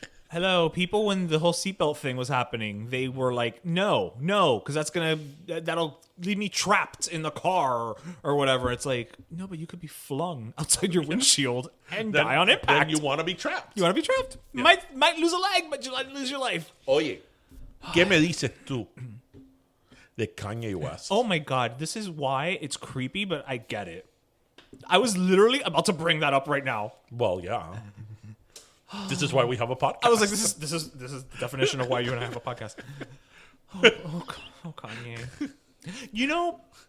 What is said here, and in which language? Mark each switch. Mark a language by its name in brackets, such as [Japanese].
[English] Hello, people, when the whole seatbelt thing was happening, they were like, no, because that'll leave me trapped in the car or whatever. It's like, no, but you could be flung outside your windshield and die on impact. Then you want to be trapped. You want to be trapped. Yeah. Might lose a leg, but you might lose your life. [Spanish] Oye, ¿qué me dices tú de Kanye West? [English] Oh my God, this is why it's creepy, but I get it. I was literally about to bring that up right now. Well, yeah. This is why we have a podcast. I was like, this is the definition of why you and I have a podcast. Oh, Kanye. You know,